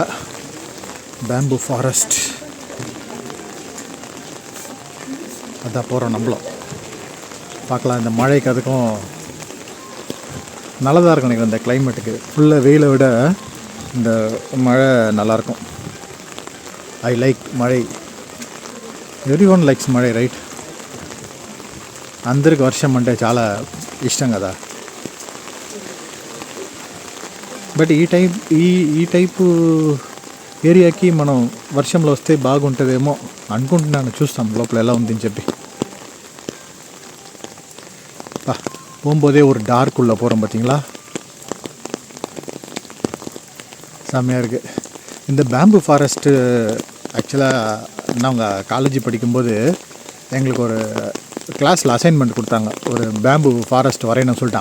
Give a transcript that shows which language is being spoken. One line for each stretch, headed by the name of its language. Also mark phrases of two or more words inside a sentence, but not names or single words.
English: bamboo forest
Tamil: அதான் போகிறோம். நம்மளும் பார்க்கலாம். இந்த மழைக்கு அதுக்கும் நல்லதாக இருக்கும் நினைக்கிறேன். இந்த கிளைமேட்டுக்கு ஃபுல்லாக வெயிலை விட இந்த மழை நல்லாயிருக்கும்.
English: I like மழை. every one likes మഴ, రైట్?
Telugu: అందరికి వర్షం అంటే చాలా ఇష్టం కదా. బట్ ఈ
English: type area
Telugu: మనం వర్షంలో వస్తే బాగుంటుందేమో అనుకుంటున్నాను. చూస్తాం లోపల ఎలా ఉందని చెప్పి.
Tamil: போகும்போதே ஒரு டார்க் உள்ளே போகிறோம் பார்த்தீங்களா, செம்மையாக இருக்குது. இந்த
English: bamboo forest
Tamil: ஆக்சுவலாக நாங்கள் காலேஜ் படிக்கும்போது எங்களுக்கு ஒரு
English: class assignment
Tamil: கொடுத்தாங்க, ஒரு
English: bamboo forest
Tamil: வரையணும்னு சொல்லிட்டு.